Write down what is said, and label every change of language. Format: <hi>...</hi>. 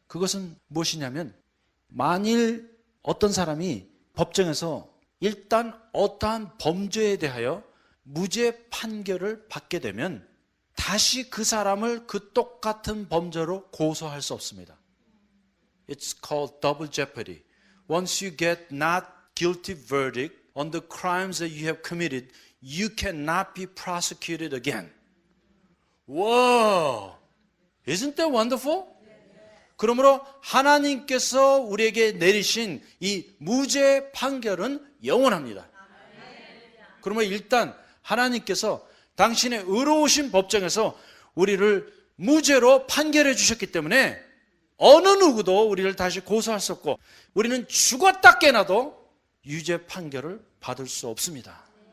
<ko>그것은 무엇이냐면 만일 어떤 사람이 법정에서 일단 어떠한 범죄에 대하여 무죄 판결을 받게 되면 다시 그 사람을 그 똑같은 범죄로 고소할 수 없습니다.</ko> <en>It's called double jeopardy. Once you get not guilty verdict on the crimes that you have committed, you cannot be prosecuted again. Wow! Isn't that wonderful?</en> <ko>그러므로 하나님께서 우리에게 내리신 이 무죄 판결은 영원합니다. 그러면 일단 하나님께서 당신의 의로우신 법정에서 우리를 무죄로 판결해 주셨기 때문에 어느 누구도 우리를 다시 고소할 수 없고 우리는 죽었다 깨나도 유죄 판결을 받을 수 없습니다.</ko>